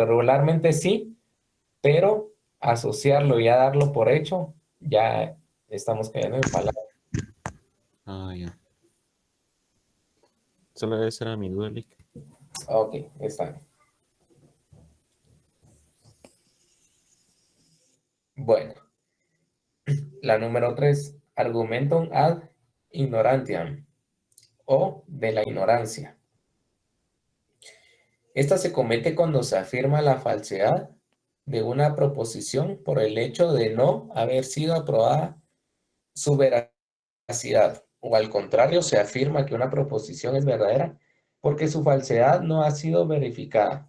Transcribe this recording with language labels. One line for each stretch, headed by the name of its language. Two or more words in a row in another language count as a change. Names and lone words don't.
Spanish: Regularmente sí, pero asociarlo y ya darlo por hecho, ya estamos cayendo en falacia. ya. Solo esa era mi duda, Lick. Ok, está bien. Bueno, la número 3,
Latin: argumentum ad ignorantiam,
Spanish: o de la ignorancia. Esta se comete cuando se afirma la falsedad de una proposición por el hecho de no haber sido aprobada su veracidad, o al contrario, se afirma que una proposición es verdadera porque su falsedad no ha sido verificada.